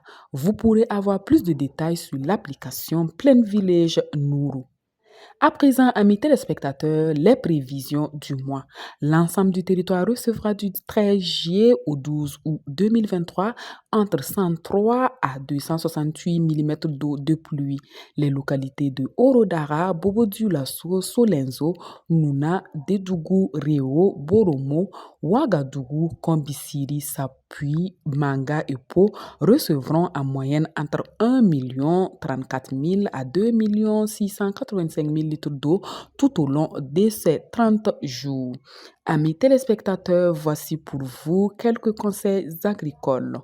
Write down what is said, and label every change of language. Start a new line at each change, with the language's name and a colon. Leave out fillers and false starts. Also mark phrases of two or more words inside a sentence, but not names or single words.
French: Vous pourrez avoir plus de détails sur l'application Plaine Village Nourou. À présent, amis téléspectateurs, les prévisions du mois. L'ensemble du territoire recevra du 13 juillet au 12 août 2023 entre 103 à 268 mm d'eau de pluie. Les localités de Orodara, Bobo-Dioulasso, Solenzo, Nouna, Dédougou, Réo, Boromo, Ouagadougou, Kombisiri, Sapui, Manga et Po recevront en moyenne entre 1 034 000 à 2 685 000 litres d'eau tout au long de ces 30 jours. Amis téléspectateurs, voici pour vous quelques conseils agricoles.